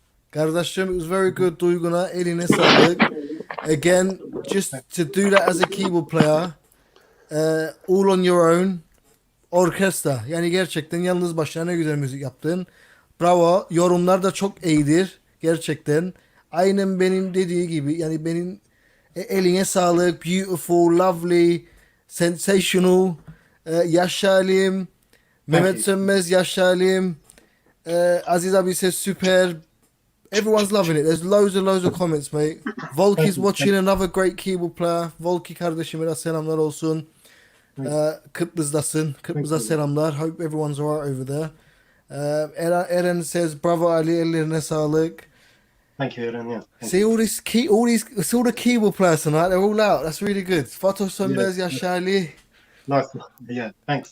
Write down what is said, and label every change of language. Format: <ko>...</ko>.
<en>Kardeşim, it was very good.</en> <tr>Duyguna eline sağlık.</tr> <en>Again, just to do that as a keyboard player, all on your own, orkestra.</en> <tr>Yani gerçekten yalnız başına ne güzel müzik yaptın. Bravo. Yorumlar da çok iyidir. Gerçekten. Aynen benim dediği gibi. Yani benim eline sağlık.</tr> <en>Beautiful, lovely, sensational.</en> <tr>Yaşa Halim.</tr> <en>Mehmet you. Sönmez,</en> <tr>Yaşa Halim.</tr> <en>Aziz abi says super. Everyone's loving it. There's loads of comments, mate. Volki's watching, another great keyboard player.</en> <tr>Volki kardeşime de selamlar olsun. Kıbrıs'dasın. Kıbrıs'a selamlar.</tr> <en>Hope everyone's alright over there. Eren says, bravo Ali,</en> <tr>ellerine sağlık.</tr> <en>Thank you, Aaron. Yeah. See it's all the keyboard players tonight. They're all out. That's really good. Fato Sönmez,</en> <tr>Yaşa Ali.</tr> <en>Nice. Yeah. Thanks.</en>